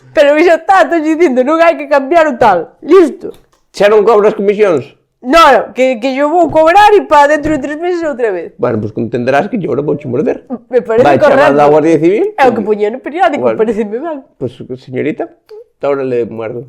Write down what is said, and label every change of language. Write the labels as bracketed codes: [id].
[gl] Pero xa está, estou dicindo, non hai que cambiar o tal. Listo. Xa non cobras comisións? Non, que yo vou cobrar e para dentro de 3 meses outra vez. Bueno, pois entenderás que yo ahora vouche morder. Me parece vai correcto. Vai chamar da Guardia Civil. É o que poñía no periódico, bueno, pareceme mal. [es] Pois, señorita, ahora le muerdo.